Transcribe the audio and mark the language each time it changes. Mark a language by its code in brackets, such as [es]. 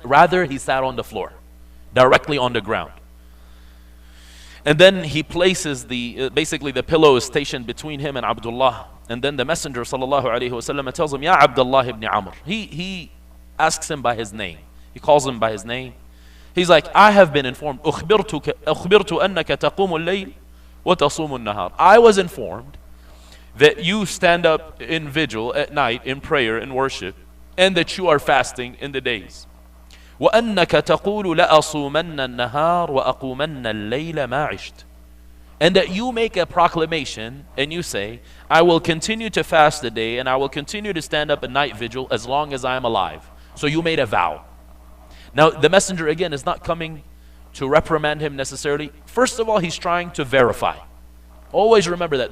[en] Rather, he sat on the floor, directly on the ground. And then he places basically the pillow is stationed between him and Abdullah. And then the Messenger sallallahu alaihi wasallam tells him, Ya Abdullah ibn Amr. He asks him by his name. He calls him by his name. He's like, I have been informed. [ar] أخبرت أنك تقوم الليل وتصوم النهار. [en] I was informed that you stand up in vigil at night in prayer and worship, and that you are fasting in the days. [ar] وأنك تقول لأصومن النهار وأقومن الليل ما عشت. [en] And that you make a proclamation and you say, I will continue to fast the day and I will continue to stand up a night vigil as long as I am alive. So you made a vow. Now the Messenger again is not coming to reprimand him necessarily. First of all, he's trying to verify. Always remember that.